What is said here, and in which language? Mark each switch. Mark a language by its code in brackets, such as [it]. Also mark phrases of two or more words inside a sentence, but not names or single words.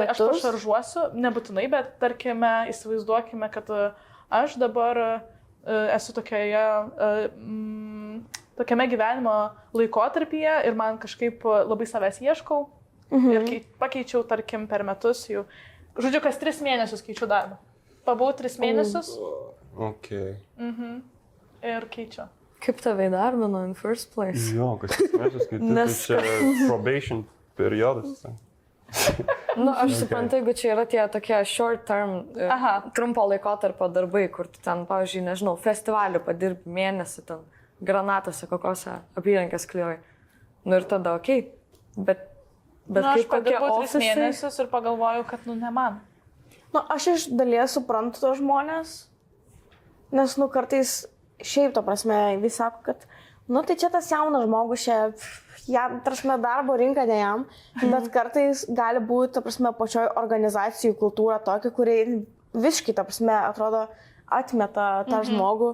[lt] aš pašaržuosiu, nebūtinai, bet tarkime, įsivaizduokime, kad aš dabar esu tokiame gyvenimo laikotarpyje ir man kažkaip labai savęs ieškau ir pakeičiau, tarkim, per metus jau Žodžiu, kas 3 mėnesius keičiu darbą. Pabuvau 3 mėnesius Okay. ir keičiu. Kaip tave įdarbino [en] in first place? [lt] Jo, kas mes skaityti, tai čia probation periodas. Nu, aš suprantu, jeigu čia yra tie tokie [en] short term, [lt] trumpo laikotarpio darbai, kur tu ten, pavyzdžiui, nežinau, festivalių padirbi mėnesį, ten granatose, kokiose apyrankės klijuoji. Nu ir tada okei, bet Aš kaip kokie padirbau 3 ofisai? mėnesius ir pagalvojau, kad ne man. Nu, aš iš dalies suprantu tos žmonės, nes, kartais šiaip, to prasme, visi sako, kad, tai čia tas jaunas žmogus, jam, prasme, darbo rinka ne jam, bet kartais gali būti, to prasme, pačioj organizacijų kultūra tokia, kuri visiškai, to prasme, atrodo, atmeta tą žmogų.